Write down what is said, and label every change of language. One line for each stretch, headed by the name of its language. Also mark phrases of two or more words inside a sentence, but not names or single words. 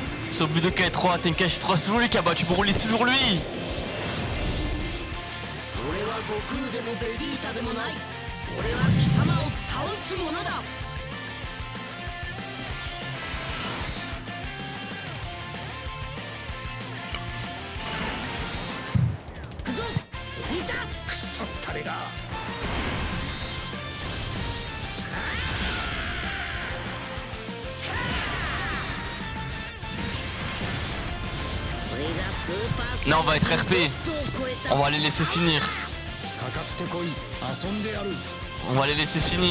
French: sur Budokai 3, Tenkaichi 3, c'est toujours lui qui a battu Broly, c'est toujours lui.
Japanese: 俺は悟空でもベジータでもない。俺は貴様を倒す者だ。行くぞベジータ。くそったれが俺がスーパー
French: Là on va être RP,
Japanese: を超えた
French: on va les laisser finir.
Japanese: かかってこい遊んでやる
French: On va les laisser finir.